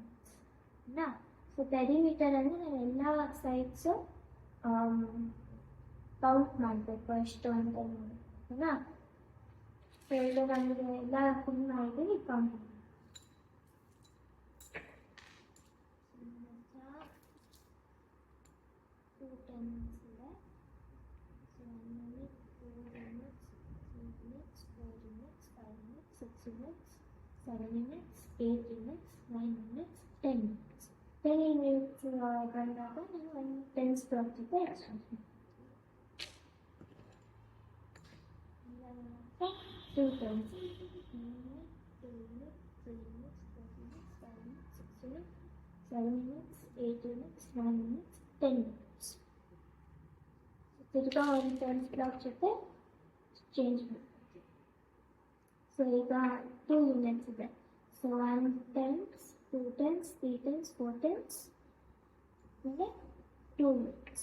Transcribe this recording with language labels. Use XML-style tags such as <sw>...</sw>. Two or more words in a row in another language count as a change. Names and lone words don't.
<kn>ನಾ ಸೊ ಪೆರಿಮೀಟರ್ ಅಂದರೆ ನಾವು ಎಲ್ಲ ಸೈಡ್ಸು ಕೌಂಟ್ ಮಾಡಬೇಕು ಎಷ್ಟು ಅಂತ ನೋಡೋಣ. ಸೊ ಈಗ ನಮಗೆ ಎಲ್ಲ ಫುಲ್ ಮಾಡಿದ್ದೀವಿ, ಕೌಂಟ್ ಮಾಡಿ. 2 tens ಇದೆ.</kn> <en>ಸೊ 1 unit, 2 units, 3 units, 4 units, 5 units, 6 units, 7 units, 8 units, 9 units, 10 units.</en> <kn>10 units ಬಂದಾಗ ನಾವು 1 tens ಬರ್ತದೆ ಎಕ್ಸ್ಟ್ರಾ.</kn> <en>2 tens, 1 unit, 2 units, 3 units, 4 units, 5 units, 6 units, 7 units, 8 units, 9 units, 10 units.</en> <kn>ತಿರ್ಗಾ 1</kn> <en>tens block</en> <kn>ಜೊತೆ ಚೇಂಜ್ ಮಾಡ್ತೀವಿ. ಸೊ ಈಗ 2 units ಇದೆ.</kn> <en>ಸೊ 1 tens, 2 tens, 3 tens, 4 tens,</en> <kn>ಆಮೇಲೆ 2 units.</kn>